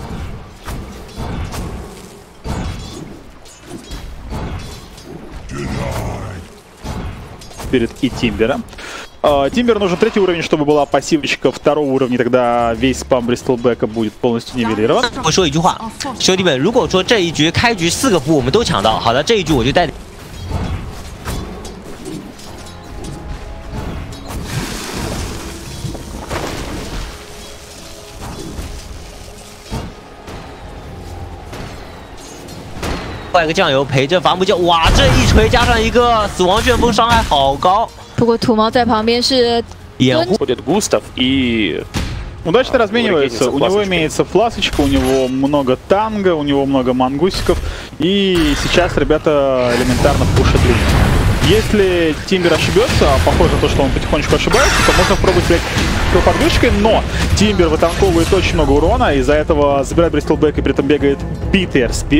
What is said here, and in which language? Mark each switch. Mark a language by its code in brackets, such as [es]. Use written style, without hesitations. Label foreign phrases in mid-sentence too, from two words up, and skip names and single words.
[ru] Перед и Тимбера. Тимбер нужен 3-й уровень, чтобы была пассивочка 2-го уровня, тогда весь спам Бристлбека будет полностью нивелирован. [zh] 我说一句话，兄弟们，如果说这一局开局4个步我们都抢到，好的，这一局我就带。换一个酱油陪着伐木匠，哇，这一锤加上一个死亡旋风，伤害好高。不过土猫在旁边是掩护。 [ru] Ходит Густав и Удачно разменивается. У него имеется фласочка, у него много танго, у него много мангусиков. И сейчас ребята элементарно пушат линию. Если Тимбер ошибется, а похоже на то, что он потихонечку ошибается, то можно попробовать взять подвижкой, но Тимбер вытанковывает очень много урона, из-за этого забирает Бристлбек и при этом бегает Питер Спирит.